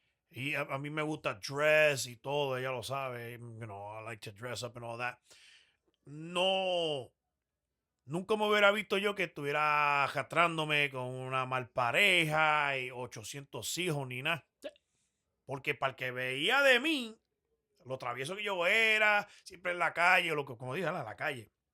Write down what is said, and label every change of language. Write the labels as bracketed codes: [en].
[es] Y a mí me gusta dress y todo, ella lo sabe. [en] I like to dress up and all that. [es] No, nunca me hubiera visto yo que estuviera arrastrándome con una mal pareja y 800 hijos ni nada. Porque para el que veía de mí, lo travieso que yo era, siempre en la calle, como dije, en la calle.